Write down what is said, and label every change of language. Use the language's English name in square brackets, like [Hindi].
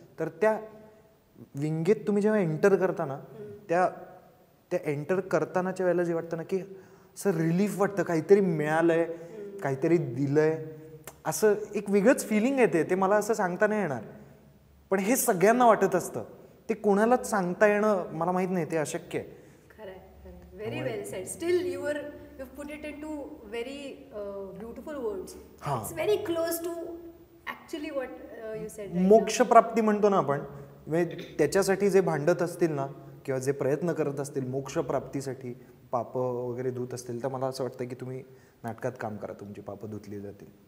[Marathi] तर त्या विंगेत तुम्ही जेव्हा एंटर करता ना, त्या एंटर करतानाच्या वेळेला जे वाटतं ना की असं रिलीफ वाटतं, काहीतरी मिळालंय, काहीतरी दिलंय, असं एक वेगळंच फिलिंग येते. ते मला असं सांगता नाही येणार, पण हे सगळ्यांना वाटत असतं. ते कोणालाच सांगता येणं मला माहित नाही, ते अशक्य आहे. खरं. [English] Very well said. [Marathi] Steel [English] you put it into very beautiful words. It's very close to actually what you said. [Marathi] मोक्षप्राप्ती म्हणतो ना आपण, त्याच्यासाठी जे भांडत असतील ना किंवा जे प्रयत्न करत असतील मोक्षप्राप्तीसाठी, पाप वगैरे धुत असतील, तर मला असं वाटतं की तुम्ही नाटकात काम करा, तुमची पाप धुतली जातील.